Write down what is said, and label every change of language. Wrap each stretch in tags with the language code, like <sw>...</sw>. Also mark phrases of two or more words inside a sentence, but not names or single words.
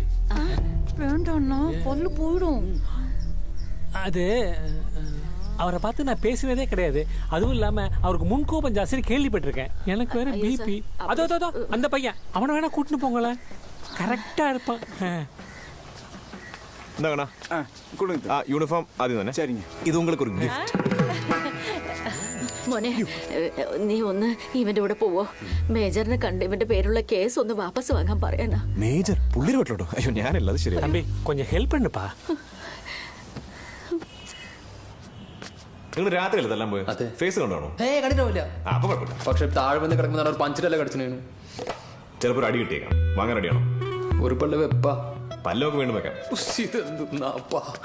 <ta>வேண்டாம்னா பொல்லு போயிடும். அது அவரை பார்த்து நான் பேசினதே கிடையாது. அதுவும் இல்லாம அவருக்கு முன்கோபம் ஜாஸ்தி கேள்விப்பட்டிருக்கேன். எனக்கு வேற பிபி. அதோ அந்த பையன் அவனை வேணா கூட்டின்னு போங்களேன், கரெக்டா இருப்பான்.</ta> <ml>യൂണിഫോം ആദ്യം തന്നെ.</ml> <ta>சரிங்க.</ta> <ml>ഇത് உங்களுக்கு ഒരു ഗിഫ്റ്റ്. മോനെ നീ ഒന്ന് ഇവന്റെ കൂടെ പോവോ? മേജറിനെ കണ്ട് ഇവന്റെ പേരുള്ള കേസ് ഒന്ന് വാപ്പസ് വാങ്ങാൻ പറയാനാ. മേജർ പുള്ളിയുടെ വീട്ടിലോട്ടോ? അയ്യോ ഞാനല്ല, അത് ശരിയാ.</ml> <ta>தம்பி கொஞ்சம் ஹெல்ப் பண்ணுப்பா.</ta> <ml>നിങ്ങൾ രാത്രി അല്ലേ തല്ലാൻ പോയത്? ഫേസ് കണ്ടാണോ? കണ്ടിട്ടില്ല. അപ്പൊ കുഴപ്പമില്ല. പക്ഷെ താഴെ വന്ന് കിടക്കുന്ന ഒരു പഞ്ചിലല്ലേ കടിച്ചു. ചിലപ്പോൾ ഒരു അടി കിട്ടിയേക്കാം. വാങ്ങാൻ റെഡിയാണോ? ഒരു പല്ല് വെപ്പ പല്ലൊക്കെ വീണ്ടും വെക്കാം. ഇതെന്താപ്പാ</ml>